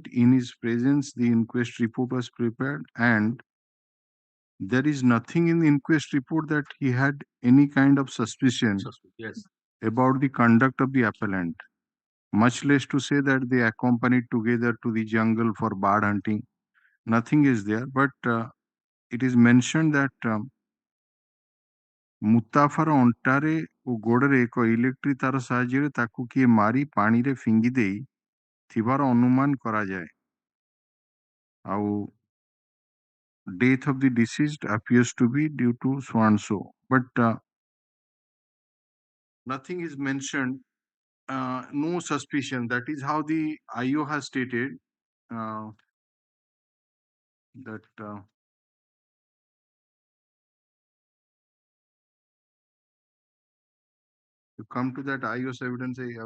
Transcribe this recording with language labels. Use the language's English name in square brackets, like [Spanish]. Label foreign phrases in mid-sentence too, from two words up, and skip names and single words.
[English] In his presence, the inquest report was prepared, and there is nothing in the inquest report that he had any kind of suspicion Yes. about the conduct of the appellant, much less to say that they accompanied together to the jungle for bird hunting. Nothing is there, but it is mentioned that [Odia] ମୁତାଫର ଅଣ୍ଟାରେ ଓ ଗୋଡ଼ରେ ଏକ ଇଲେକ୍ଟ୍ରିକ ତାର ସାହାଯ୍ୟରେ ତାକୁ କିଏ ମାରି ପାଣିରେ ଫିଙ୍ଗି ଦେଇ ଥିବାର ଅନୁମାନ କରାଯାଏ। [English] ଆଉ death of the deceased appears to be due to so and so, but nothing is mentioned, no suspicion. That is how the IO has stated that you come to that IO's evidence.